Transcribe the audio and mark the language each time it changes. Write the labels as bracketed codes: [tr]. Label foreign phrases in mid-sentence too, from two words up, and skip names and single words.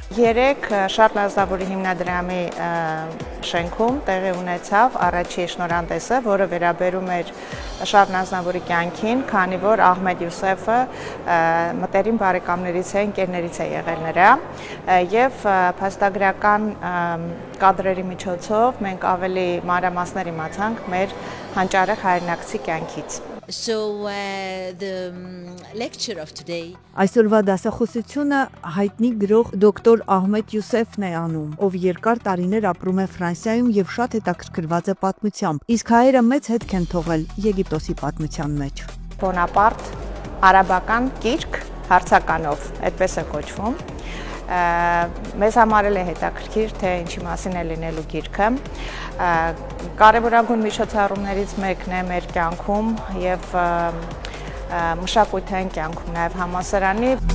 [hy] Երեք Շարլ Ազնավուրի հիմնադրամի շենքում տեղի ունեցավ առաջի շնորհանդեսը, որը վերաբերում էր Շարլ Ազնավուրի կյանքին, քանի որ Ահմեդ Յուսեֆը մտերիմ բարեկամներից է, ընկերներից է եղել նրա, եւ փաստագրական կադրերի միջոցով մենք ավելի մանրամասներ իմացանք մեր հանճարեղ հայրենակցի կյանքից։ [en] the lecture of today [hy] Այսօրվա դասախոսությունը հայտնի գրող դոկտոր Ահմեդ Յուսեֆն է անում, ով երկար տարիներ ապրում է Ֆրանսիայում եւ շատ հետաքրքրված է պատմությամբ, իսկ հայերը մեծ հետք են թողել Եգիպտոսի պատմության մեջ։ Բոնապարտ արաբական գիրք հարցականով, այդպես է կոչվում։ Մեզ համար է հետաքրքիր, թե ինչի մասին է լինելու գիրքը։ Կարևորագույն միջոցառումներից մեկն է մեր կյանքում եւ մշակութային կյանքում նաև համալսարանի։